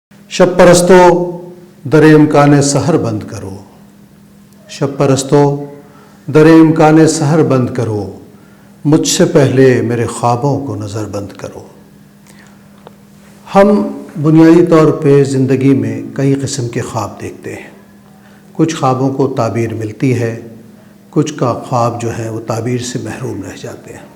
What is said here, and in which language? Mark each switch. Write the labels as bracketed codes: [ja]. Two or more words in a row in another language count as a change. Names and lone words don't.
[ur] شب پرستو در امکان سحر بند کرو، شب پرستو در امکان سحر بند کرو، مجھ سے پہلے میرے خوابوں کو نظر بند کرو۔ ہم بنیادی طور پہ زندگی میں کئی قسم کے خواب دیکھتے ہیں۔ کچھ خوابوں کو تعبیر ملتی ہے، کچھ کا خواب جو ہیں وہ تعبیر سے محروم رہ جاتے ہیں۔